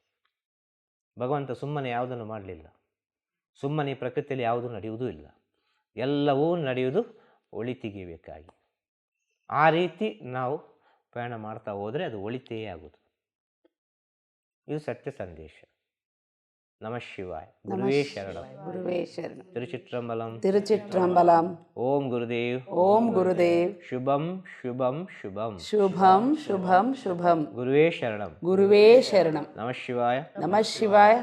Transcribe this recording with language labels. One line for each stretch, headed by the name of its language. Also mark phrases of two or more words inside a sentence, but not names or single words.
Kannada: ಭಗವಂತ ಸುಮ್ಮನೆ ಯಾವುದನ್ನು ಮಾಡಲಿಲ್ಲ. ಸುಮ್ಮನೆ ಪ್ರಕೃತಿಯಲ್ಲಿ ಯಾವುದು ನಡೆಯುವುದೂ ಇಲ್ಲ. ಎಲ್ಲವೂ ನಡೆಯುವುದು ಒಳಿತಿಗೆ ಬೇಕಾಗಿ. ಆ ರೀತಿ ನಾವು ಪ್ರಯಾಣ ಮಾಡ್ತಾ ಹೋದರೆ ಅದು ಒಳಿತೇ ಆಗುವುದು. ಇದು ಸತ್ಯ ಸಂದೇಶ.
Sanskrit: ನಮಃ ಶಿವಾಯ. ಗುರುವೇ ಶರಣಂ. ಗುರುವೇ ಶರಣಂ.
Tamil: ತಿರುಚಿಟ್ರಂಬಲಂ. ತಿರುಚಿಟ್ರಂಬಲಂ.
Sanskrit: ಓಂ ಗುರುದೇವ್. ಓಂ ಗುರುದೇವ್. ಶುಭಂ ಶುಭಂ ಶುಭಂ. ಶುಭಂ ಶುಭಂ ಶುಭಂ. ಗುರುವೇ ಶರಣಂ. ಗುರುವೇ ಶರಣಂ. ನಮಃ ಶಿವಾಯ. ನಮಃ ಶಿವಾಯ.